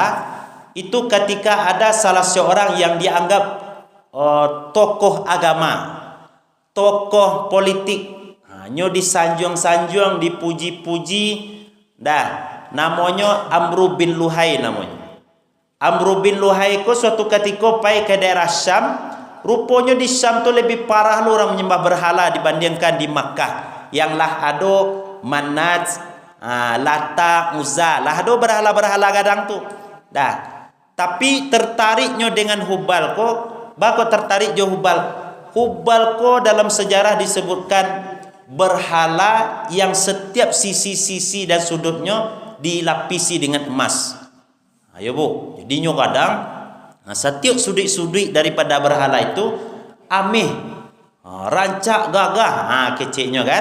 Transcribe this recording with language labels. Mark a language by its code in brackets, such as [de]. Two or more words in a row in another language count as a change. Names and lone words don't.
[id] Itu ketika ada salah seorang yang dianggap tokoh agama, tokoh politik, nyo disanjung-sanjung, dipuji-puji. Dah, namanya Amru bin Luhai namanya. Amru bin Luhai ko suatu ketika pai ke daerah Syam. Rupanya di Syam tu lebih parah lu orang menyembah berhala dibandingkan di Makkah. [min] Yang lah ado Manat, Lata, Uzza, lah ado berhala-berhala gadang tu. Dah, tapi tertariknya dengan Hubal ko, bako tertarik jo Hubal. [id] Hubal ko dalam sejarah disebutkan berhala yang setiap sisi-sisi dan sudutnya dilapisi dengan emas. Ayo bu, jadinya kadang setiap sudut-sudut daripada berhala itu [min] amih, rancak gagah, [id] kecilnya kan.